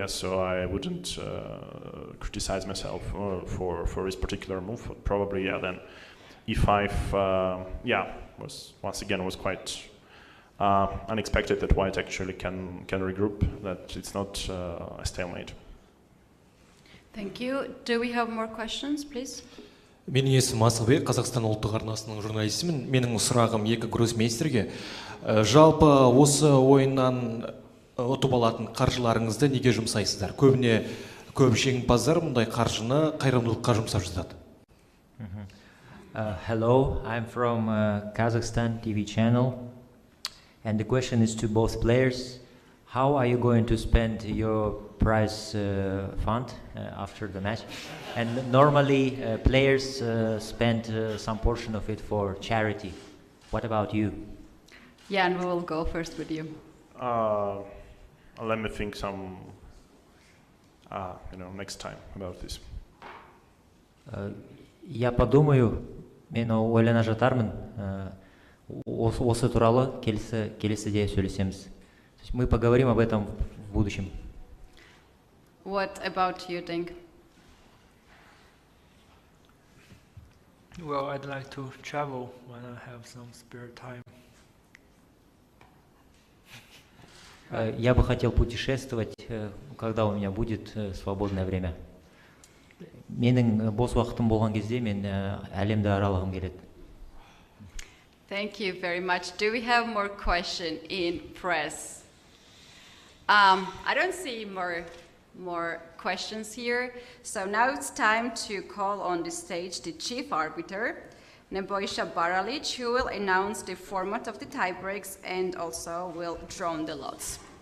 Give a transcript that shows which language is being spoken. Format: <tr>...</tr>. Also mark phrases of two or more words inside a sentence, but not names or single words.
<en>So I wouldn't criticize myself for this particular move. Probably, then e5, was quite unexpected that white actually can regroup, that it's not a stalemate. Thank you. Do we have more questions, please?</en> <kk>Менің есімім Асылбек, Қазақстан ұлттық арнасының журналистімін. Менің сұрағым екі гроссмейстерге. Жалпы осы ойыннан ұтып алатын қаржыларыңызды неге жұмсайсыздар? Көбіне көп жеңімпаздар мұндай қаржыны қайырымдылыққа жұмсап жатады.</kk> <en>Hello, I'm from Kazakhstan TV channel, and the question is to both players. How are you going to spend your prize fund after the match? And normally players spend some portion of it for charity. What about you? Yeah, and we will go first with you. let me think some, next time about this.</en> <ru>Я подумаю,</ru> <kk>мен ойлана жатармын, осы туралы келесіде сөйлесеміз.</kk> <ru>Мы поговорим об этом в будущем.</ru> <en>What about you, Ding? Well, I'd like to travel when I have some spare time.</en> <ru>Я бы хотел путешествовать, когда у меня будет свободное время.</ru> <kk>Менің бос уақытым болған кезде мен әлемді аралағым келеді.</kk> <en>Thank you very much. Do we have more questions in press? I don't see more questions here. So now it's time to call on the stage the chief arbiter, Nebojša Baralic, who will announce the format of the tiebreaks and also will draw the lots.</en>